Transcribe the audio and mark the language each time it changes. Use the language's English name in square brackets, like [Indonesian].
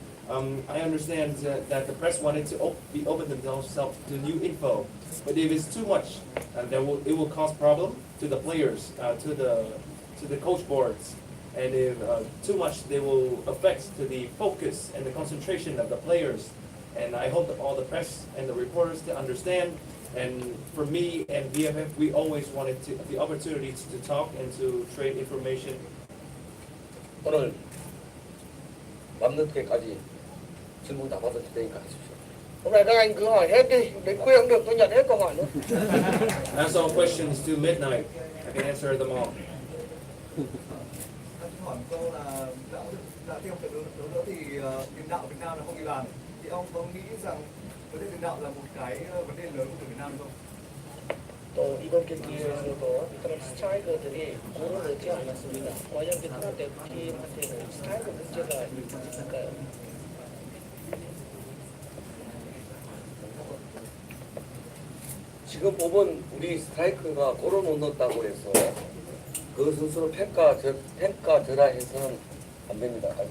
[English] I understand that the press wanted to be open themselves to new info, but if it's too much, it will cause problem to the players, to the coach boards, and if too much, they will affect to the focus and the concentration of the players. And I hope that all the press and the reporters to understand. And for me and BFF, we always wanted the opportunity to talk and to trade information. [Korean] 오늘 밤늦게까지 질문 다 받을 테니까 하십시오. [Vietnamese] Hôm nay các anh cứ hỏi hết đi, đến khuya cũng được, tôi nhận hết câu hỏi luôn. [English] Ask all questions to midnight. I can answer them all. [Vietnamese] Xin hỏi một câu là đã theo trận đấu nữa thì tiền đạo Việt Nam là không ghi bàn. Thì ông có nghĩ rằng vấn đề tiền đạo là một cái vấn đề lớn của tuyển Việt Nam không? [Korean] 또 이번 경기에서도 베트남 스트라이커들이 골을 넣지 않았습니다. 과연 베트남 대표팀한테는 스트라이커 문제가 있을까요? 지금 보면 우리 스트라이커가 골을 못 넣었다고 해서 그 선수를 평가절하 해서는 안 됩니다.